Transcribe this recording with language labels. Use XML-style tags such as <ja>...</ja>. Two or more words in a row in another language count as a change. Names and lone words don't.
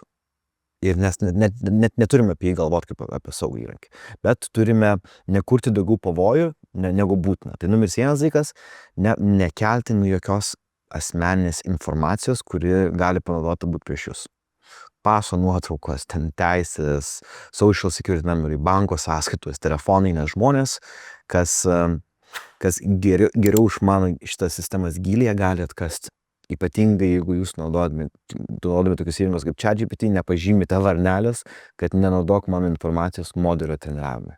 <lt>Ir nes net neturime apie jį galvoti kaip apie saugų įrankį. Bet turime nekurti daugiau pavojų, negu būtina. Tai numeris 1 dalykas, nekelti jokios asmeninės informacijos, kuri gali panaudoti būt prieš jūs. Paso nuotraukos, ten teisės,</lt> <en>social security number,</en> <lt>banko sąskaitos, telefonai, nes žmonės, kas geriau išmano šitas sistemas gilyje, gali atkasti. Ypatingai, jeigu jūs naudodami tokius įrankius kaip ChatGPT, nepažymite varnelės, kad nenaudok mano informacijos modelio treniravimui.</lt>